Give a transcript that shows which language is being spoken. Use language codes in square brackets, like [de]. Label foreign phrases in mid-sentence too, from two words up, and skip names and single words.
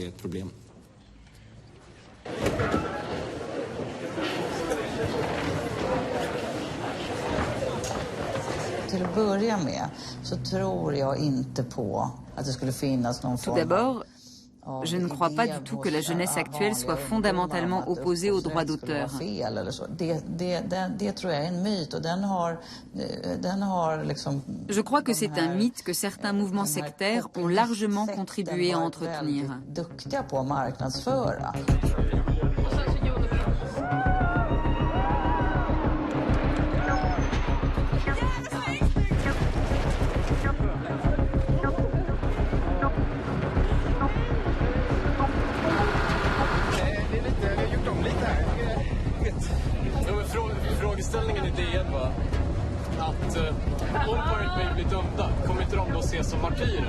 [fr] Tout d'abord, je ne crois pas du tout que la jeunesse actuelle soit fondamentalement opposée aux droits d'auteur. Je crois que c'est un mythe que certains mouvements sectaires ont largement contribué à entretenir. [sv] Frågeställningen i DN var att om Pirate Bay blir dömda kommer inte de då ses som martyrer.